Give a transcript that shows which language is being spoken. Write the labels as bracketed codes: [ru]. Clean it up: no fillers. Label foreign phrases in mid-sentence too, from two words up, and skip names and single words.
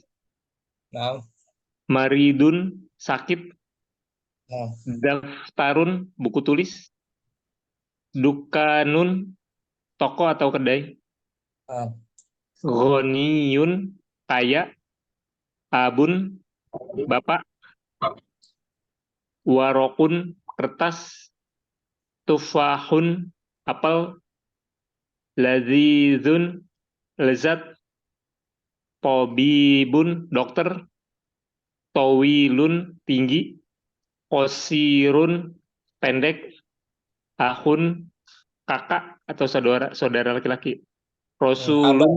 [id] nah, maridun sakit, nah. daftarun buku tulis, dukanun toko atau kedai, Nah. ghaniyun kaya, abun bapak, warokun kertas, tufahun apel, lazizun lezat, tabibun dokter, tawilun tinggi, qasirun pendek, ahun kakak atau saudara laki-laki, rasulun